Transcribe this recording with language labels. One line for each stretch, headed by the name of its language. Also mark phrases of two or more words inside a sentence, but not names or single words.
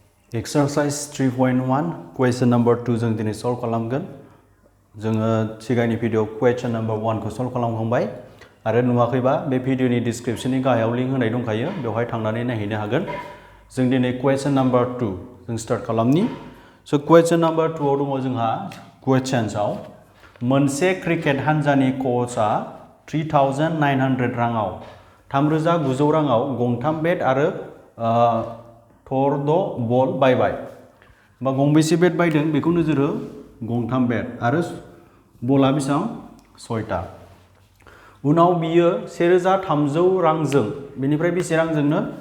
English: Exercise 3.1 question number 2
Bodo: जों दिनै सल्व खालामगोन जोङो सिगांनि भिडिअ
English: question number 1
Bodo: खौ सल्व खालामखांबाय आरो नुवाखैबा बे भिडिअनि डिसक्रिपशननि गाहायाव लिंक होनाय दंखायो बेवहाय थांनानै नायहैनो हागोन जों दिनै
English: question number 2
Bodo: जों स्टार्ट खालामनि सो
English: question number 2
Bodo: आव दङ जोंहा questionसआव मोनसे क्रिकेट हानजानि कोचआ 3900 राङाव 3900 राङाव गंथाम बेट आरो
English: third ball
Bodo: बायबाय बा गंबेसे बेट बायदों बेखौ नोजोर हो गंथाम बेट आरो बला बेसेबां 6टा उनाव बियो 1300 रांजों बेनिफ्राय बेसे रांजोंनो